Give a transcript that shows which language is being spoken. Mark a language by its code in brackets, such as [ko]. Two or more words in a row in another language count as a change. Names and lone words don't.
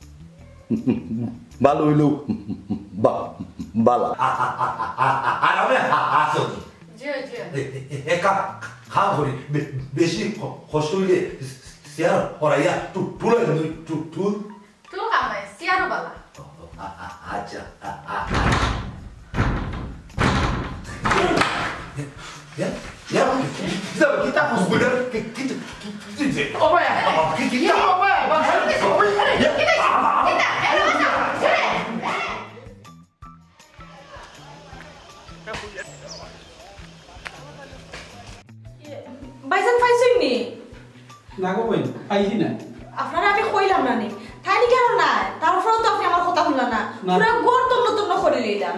[bn] ভালো হইলেও বালা আরামে আসো একা খাম করি বেশি কষ্ট হইলে চেয়ার হরাইয়া টুল টুল কামাই চেয়ারও বালা [id] আচ্ছা kita harus benar kita apa ya kita apa [bn] ভাইজান পাইছেন নি না গো কই পাইছি না আপনারা আমি কইলাম না নি তাইনি কেন না তারপরেও তো আপনি আমার কথা শুনলেন না পুরো গোর তন্ন করে লইলাম